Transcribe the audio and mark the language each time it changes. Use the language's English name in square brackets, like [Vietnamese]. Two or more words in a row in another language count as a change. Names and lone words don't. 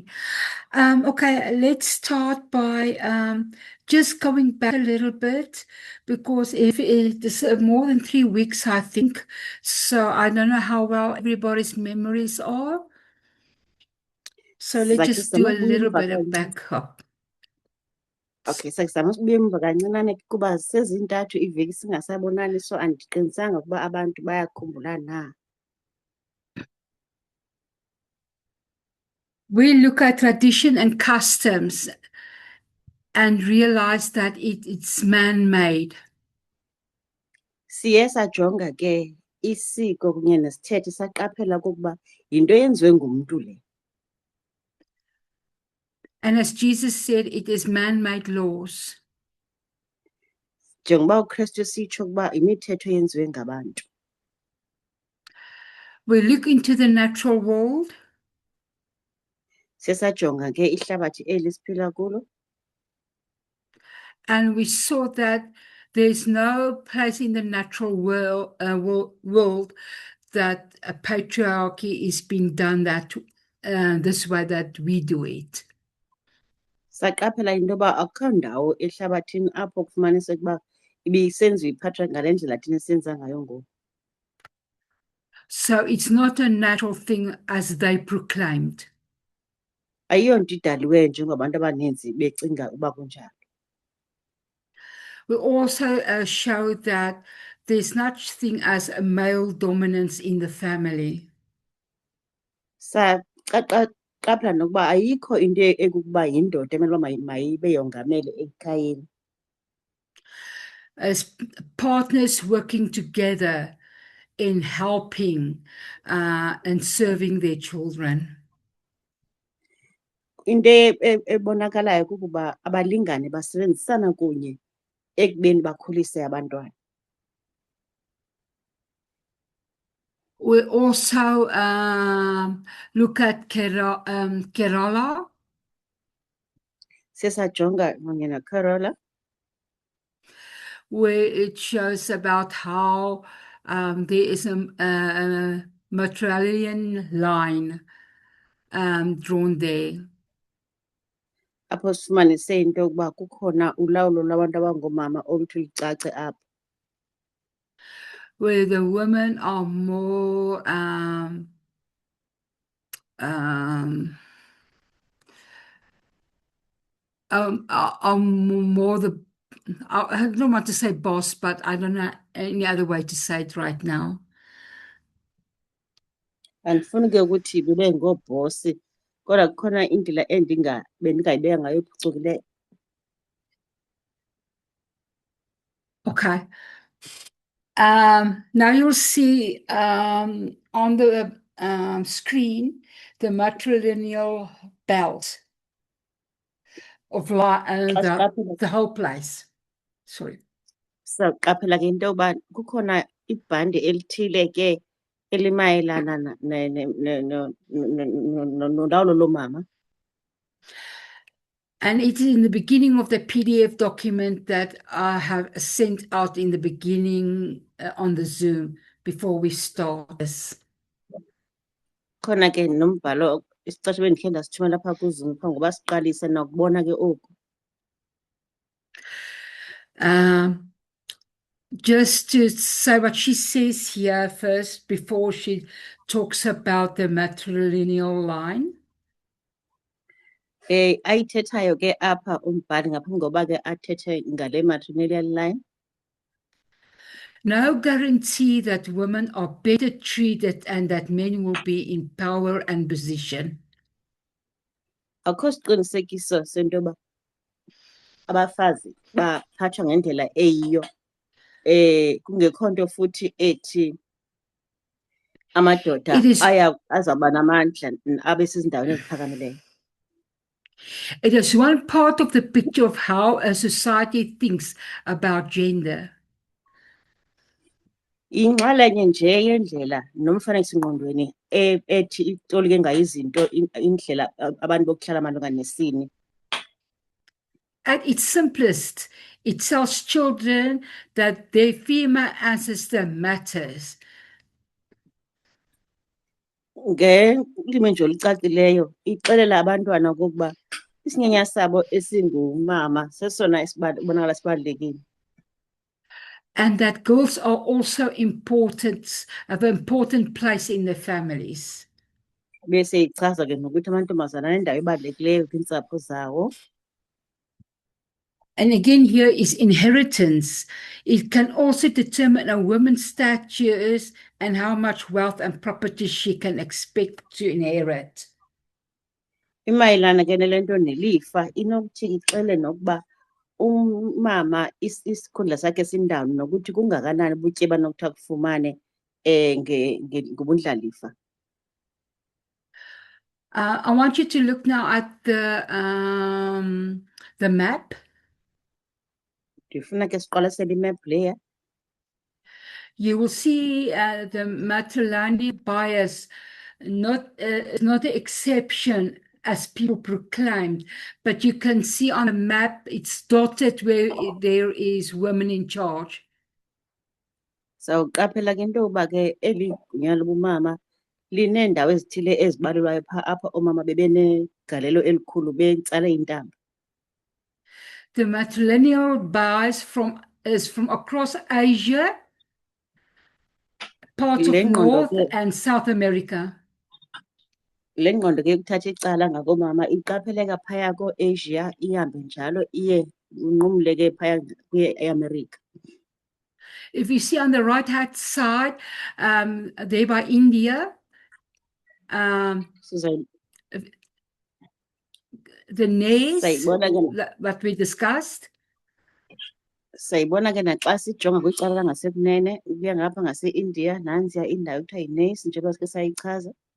[English] Okay, let's start by just going back a little bit because if it is more than 3 weeks, I think. So I don't know how well everybody's memories are. So let's just do a little bit of backup. [Xhosa] Okay, sakuzama ukubuya emva kancinane kuba sezintathu iveki singasabonani, so andiqinisanga ukuba abantu bayakhumbula na. [English] We look at tradition and customs and realize that it's man-made. [Xhosa] Siye sajonga ke isiko kunye nesithethe saqaphela kokuba yinto eyenziwe ngumntu le. [English] And as Jesus said, it is man-made laws. [Xhosa] Njengoba uKristu sitsho ukuba imithetho eyenziwe ngabantu. [English] We look into the natural world. [Xhosa] Sesajonga ke ihlabathi eli siphila kulo. [English] And we saw that there's no place in the natural world that a patriarchy is being done this way that we do it. [Xhosa] Saqaphela into yoba akukho ndawo ehlabathini apho kufumaniseka ukuba ibisenziwa iphathwa ngale ndlela thina senza ngayo ngoku. [English] So it's not a natural thing as they proclaimed. [Xhosa] Ayiyonto idaliweyo njengobantu abaninzi becinga uba kunjalo. [English] We also show that there's such thing as a male dominance in the family. [Xhosa] Saqaphela nokuba ayikho into ekukuba yindoda emele uba mayibe yongamele ekhayeni. [English] As partners working together in helping and serving their children. [Xhosa] Into ebonakalayo kukuba abalingane basebenzisana kunye ekubeni bakhulise abantwana. [English] We also look at Kerala. [Xhosa] Sesajonga kunye naKarola. [English] Where it shows about how there is a matrilineal line drawn there. [Xhosa] Apho sifumanise into yokuba kukhona ulawulo lwabantu abangoomama oluthi lucace apho. [English] Where the women are more more the, I don't want to say boss, but I don't know any other way to say it right now. [Xhosa] Andifuni ke ukuthi bibe ngoobhosi kodwa kukhona indlela bendingayibeka ngayo ephucukileyo. [English] Okay. Now you'll see on the screen the matrilineal belt of the whole place. Sorry. [Xhosa] Sizawuqaphela ke into yoba kukhona ibhandi elithile ke elimayelana nolawulo loomama. [English] And it is in the beginning of the PDF document that I have sent out in the beginning on the Zoom before we start this. [Xhosa] Khona ke nombhalo isixesha bendikhe ndasithumela apha kuZoom phambi ngoba siqalise nakubona ke oku. [English] Just to say what she says here first before she talks about the matrilineal line. [Xhosa] Ayithethayo ke apha umbhali ngaphambi ngoba ke athethe ngale [English] matrilineal line. No guarantee that women are better treated and that men will be in power and position. [Xhosa] Akukho siqinisekiso sento yoba abafazi baphathwa ngendlela eyiyo. Kungekho nto futhi ethi amadoda azawuba namandla abe sezindaweni eziphakamileyo. [English] It is one part of the picture of how a society thinks about gender. [Xhosa] Inxalenye nje yendlela nomfanekiso-ngqondweni ethi itolike ngayo izinto indlela abantu bokuhlala malunga nesini. [English] At its simplest, it tells children that their female ancestor matters. [Xhosa] Ngelimi nje olucacileyo ixelela abantwana okokuba isinyanya sabo esingumama sesona esibonakala sibalulekile. [English] And that girls are also important, have an important place in their families. [Xhosa] Bese ichaza ke nokuthi amantombazana anendawo ebalulekileyo kwiintsapho zawo. [English] And again, here is inheritance. It can also determine a woman's status and how much wealth and property she can expect to inherit. [Xhosa] Imayelana ke nale nto nelifa inokuthi ixele nokuba umama isikhundla sakhe sindawoni nokuthi kungakanani ubutyebi anokuthi akufumane ngobundlalifa. [English] I want you to look now at the map. [Xhosa] Ndifuna ke siqwalasele imap leya. [English] You will see the matrilineal bias not an exception as people proclaimed, but you can see on a map it's dotted where there is women in charge. [Xhosa] Sawuqaphela ke into yoba ke eli gunya lobumama lineendawo ezithile ezibalelwayo phaa apha oomama bebenegalelo elikhulu bentsala intaba. [English] The matrilineal bias is from across Asia, parts of North and South America. [Xhosa] Le ngqondo ke kuthatha icala ngakoomama iqapheleka phaya ko-Asia ihambe njalo iye inqumle ke phaya kwi-America. [English] If you see on the right-hand side, there by India, the nays that we discussed. [Xhosa] Sayibona ke naxa sijonga kwicala langasekunene ukuya ngapha ngase-India nansiya indawo ekuthiwa yi-nays njengoba sike sayichaza.